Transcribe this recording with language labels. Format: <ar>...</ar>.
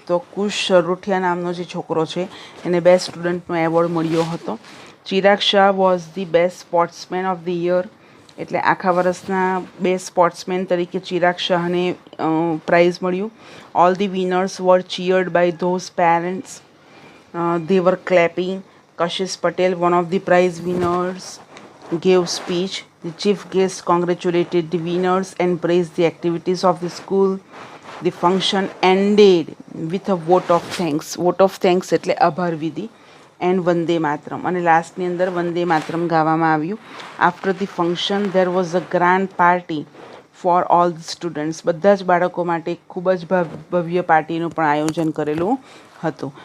<gu>તો કુશ સરોઠિયા નામનો જે છોકરો છે એને બેસ્ટ સ્ટુડન્ટનો એવોર્ડ મળ્યો હતો. Chirag Shah</gu> <en>Was the best sportsman of the year.</en> <gu>એટલે આખા વર્ષના બેસ્ટ સ્પોર્ટ્સમેન તરીકે ચિરાગ શાહને પ્રાઇઝ મળ્યું.</gu> <en>All the winners were cheered by those parents. they were clapping. Kashish Patel, one of the prize winners, gave speech. The chief guest congratulated the winners and praised the activities of the school. The function ended with a vote of thanks. Vote of thanks</en> <gu>એટલે આભાર વિધિ and Vande Mataram. અને લાસ્ટની અંદર વંદે માતરમ ગાવામાં આવ્યું.</gu> <en>After the function there was a grand party for all the students.</en> <gu>બધા જ બાળકો માટે ખૂબ જ ભવ્ય પાર્ટીનું પણ આયોજન કરેલું હતું.</gu>